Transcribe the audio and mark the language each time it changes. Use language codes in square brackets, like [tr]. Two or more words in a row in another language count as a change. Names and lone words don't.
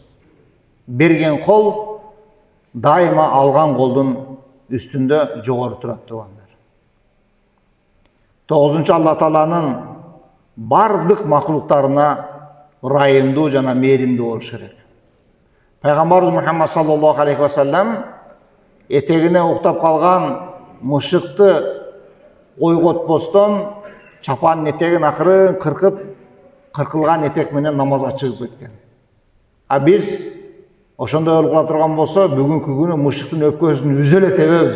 [ky] Берген кол дайыма алган колдун үстүндө жогору турат туугандар. 9. Алла Тааланын бардык макулуктарына ырайымдуу жана мээримдүү болуш керек. Пайгамбарыбыз Мухаммад [ar] صلى الله عليه وسلم [ky] этегине уктап калган мышыкты ойготпостон чапанын этегин акырын кыркып, кыркылган этек менен намазга чыгып кеткен. А биз ошондой болуп кала турган болсо, бүгүнкү күнү мышыктын өпкөсүн үзө эле тебебиз.